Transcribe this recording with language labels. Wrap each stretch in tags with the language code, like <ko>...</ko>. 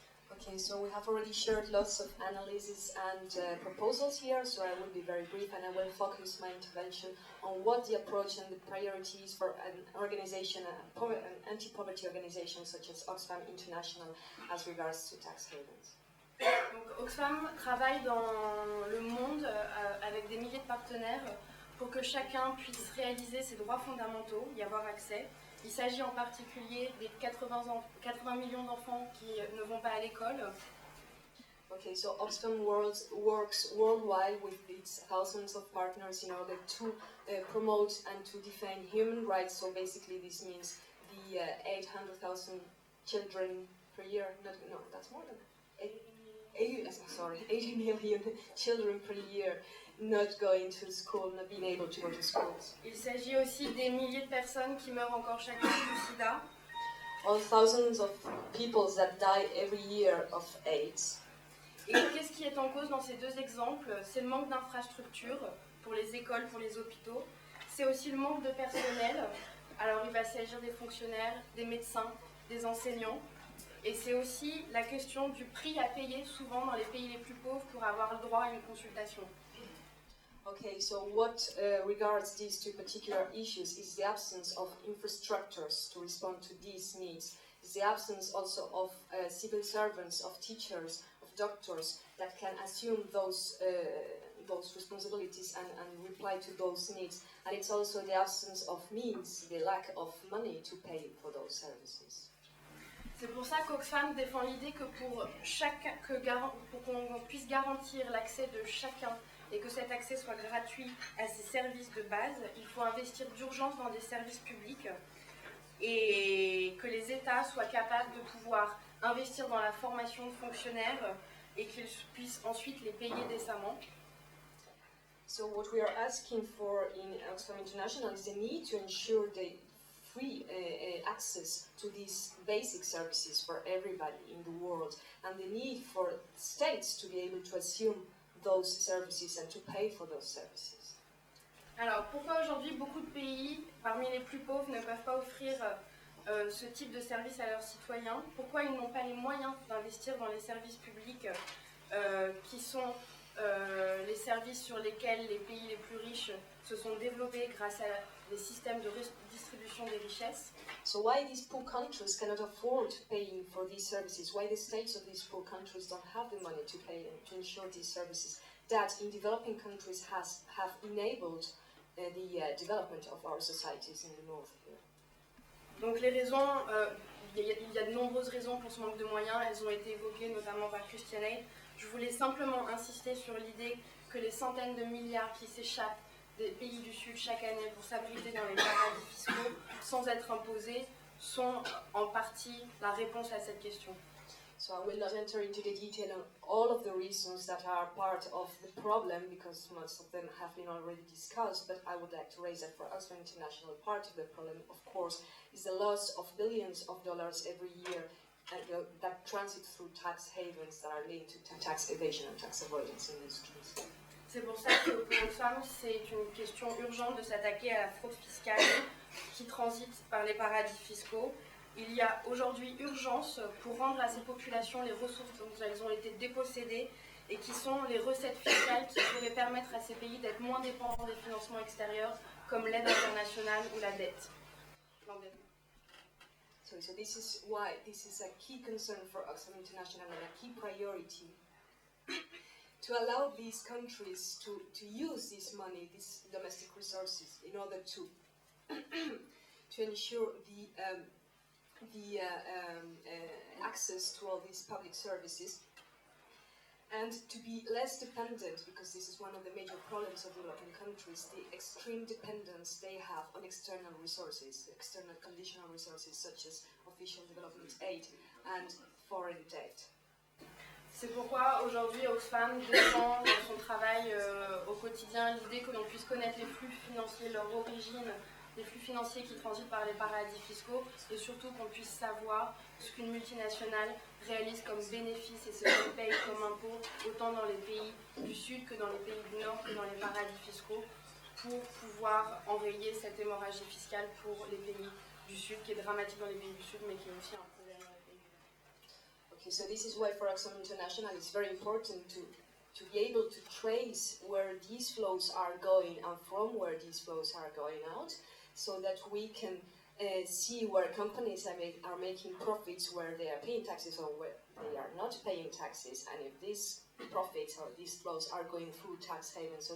<en>Okay, so we have already shared lots of analyses and proposals here, so I will be very brief and I will focus my intervention on what the approach and the priorities for an organization, an anti-poverty organization such as Oxfam International as regards to tax havens.</en> <fr>Donc, Oxfam travaille dans le monde avec des milliers de partenaires pour que chacun puisse réaliser ses droits fondamentaux, y avoir accès. Il s'agit en particulier des 80 millions d'enfants qui ne vont pas à l'école.</fr> <en>Okay, so Oxfam works worldwide with its thousands of partners in order to promote and to defend human rights. So basically this means the 800,000 children per year, no, that's more than 80 million children per year not going to school, not being able to go to schools.</en> <fr>Il s'agit aussi des milliers de personnes qui meurent encore chaque année du sida.</fr> <en>All thousands of people that die every year of AIDS.</en> <fr>Et qu'est-ce qui est en cause dans ces deux exemples? C'est le manque d'infrastructures pour les écoles, pour les hôpitaux. C'est aussi le manque de personnel. Alors il va s'agir des fonctionnaires, des médecins, des enseignants. Et c'est aussi la question du prix à payer souvent dans les pays les plus pauvres pour avoir le droit à une consultation.</fr> <en>Okay, so what regards these two particular issues is the absence of infrastructures to respond to these needs. Is the absence also of civil servants, of teachers, of doctors that can assume those responsibilities and reply to those needs. And it's also the absence of means, the lack of money to pay for those services.</en> <fr>C'est pour ça qu'Oxfam défend l'idée que pour qu'on puisse garantir l'accès de chacun et que cet accès soit gratuit à ces services de base, il faut investir d'urgence dans des services publics et que les États soient capables de pouvoir investir dans la formation de fonctionnaires et qu'ils puissent ensuite les payer décemment.</fr> <en>So what we are asking for in Oxfam International is the need to ensure the free access to these basic services for everybody in the world, and the need for states to be able to assume those services and to pay for those services.</en> <fr>Alors pourquoi aujourd'hui beaucoup de pays, parmi les plus pauvres, ne peuvent pas offrir ce type de service à leurs citoyens? Pourquoi ils n'ont pas les moyens d'investir dans les services publics qui sont les services sur lesquels les pays les plus riches se sont développés grâce à des systèmes de distribution des richesses?</fr> <en>So why these poor countries cannot afford paying for these services? Why the states of these poor countries don't have the money to pay and to ensure these services that in developing countries have enabled the development of our societies in the north here?</en> <fr>Donc les raisons, il y a de nombreuses raisons pour ce manque de moyens, elles ont été évoquées notamment par Christian Aid. Je voulais simplement insister sur l'idée que les centaines de milliards qui s'échappent des pays du Sud chaque année pour s'abriter dans les paradis fiscaux sans être imposés sont en partie la réponse à cette question.</fr> <en>So I will not enter into the detail on all of the reasons that are part of the problem, because most of them have been already discussed, but I would like to raise that for Oxfam International, part of the problem, of course, is the loss of billions of dollars every year that transit through tax havens that are linked to tax evasion and tax avoidance industries.</en> <fr>C'est pour ça que pour Oxfam, c'est une question urgente de s'attaquer à la fraude fiscale qui transite par les paradis fiscaux. Il y a aujourd'hui urgence pour rendre à ces populations les ressources dont elles ont été dépossédées et qui sont les recettes fiscales qui pourraient permettre à ces pays d'être moins dépendants des financements extérieurs comme l'aide internationale ou la dette.</fr> <en>So this is why this is a key concern for Oxfam International and a key priority to allow these countries to use this money, these domestic resources, in order to to ensure the access to all these public services, and to be less dependent, because this is one of the major problems of developing countries, the extreme dependence they have on external resources, external conditional resources such as official development aid and foreign debt.</en> <fr>C'est pourquoi aujourd'hui Oxfam défend dans son travail au quotidien l'idée que l'on puisse connaître les flux financiers, leur origine, les flux financiers qui transitent par les paradis fiscaux, et surtout qu'on puisse savoir ce qu'une multinationale réalise comme bénéfice et ce qu'elle paye comme impôt, autant dans les pays du Sud que dans les pays du Nord que dans les paradis fiscaux, pour pouvoir enrayer cette hémorragie fiscale pour les pays du Sud, qui est dramatique dans les pays du Sud, mais qui est aussi un problème dans les pays du Nord.</fr> <en>Okay, so this is why for Oxfam International it's very important to be able to trace where these flows are going and from where these flows are going out, so that we can see where companies are making profits, where they are paying taxes or where they are not paying taxes, and if these profits or these flows are going through tax havens.</en>